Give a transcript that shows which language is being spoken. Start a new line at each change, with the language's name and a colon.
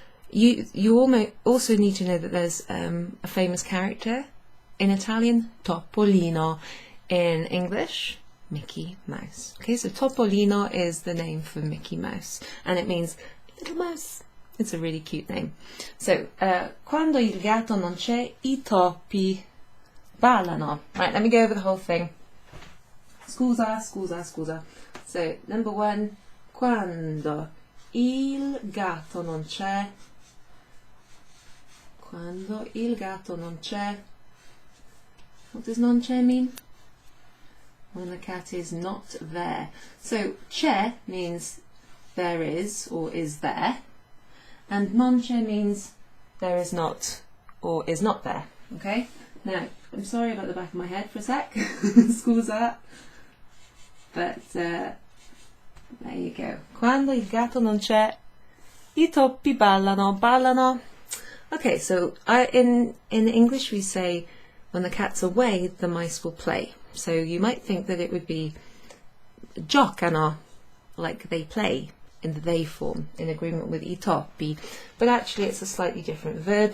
English: You also need to know that there's a famous character in Italian, Topolino. In English, Mickey Mouse. Okay, so Topolino is the name for Mickey Mouse, and it means little mouse. It's a really cute name.
Italian: So, quando il gatto non c'è, I topi ballano.
English: Right, let me go over the whole thing.
Italian: Scusa.
English: So, number one,
Italian: quando il gatto non c'è. Quando il gatto non c'è.
English: What does non c'è mean? When the cat is not there. So, c'è means there is or is there. And non c'è means there is not or is not there. Okay? Now, I'm sorry about the back of my head for a sec.
Italian: Scusa.
English: But there you go.
Italian: Quando il gatto non c'è, I topi ballano. Ballano.
English: Okay, so in English we say when the cat's away, the mice will play. So you might think that it would be giocano, like they play, in the they form, in agreement with I topi, but actually it's a slightly different verb.